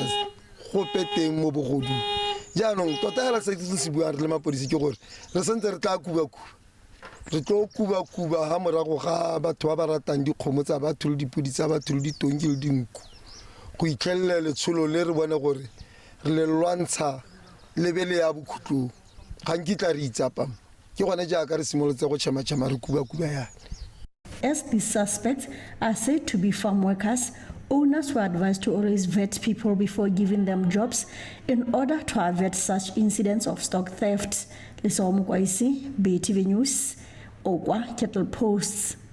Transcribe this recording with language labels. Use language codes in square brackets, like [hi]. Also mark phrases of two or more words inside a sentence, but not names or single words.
[tn] go peteng mo bogodu jaanong tota hela se se bua re le mapodisi ke gore re sentse re tla kuba re tlo kuba ha morago ga batho ba ba ratang dikgomo tsa batho le dipudi tsa batho le ditonki le dinku go itlhelle letsholo le re bone gore re le lwantsha lebele ya bokhutlo ga nkitla re itsapa ke gone jaaka re simolotse go chema re kuba ya. [en] As these suspects are said to be farm workers, owners were advised to always vet people before giving them jobs in order to avert such incidents of stock theft. Lisa Omukwaisi, BTV News, Okwa Kettle Posts.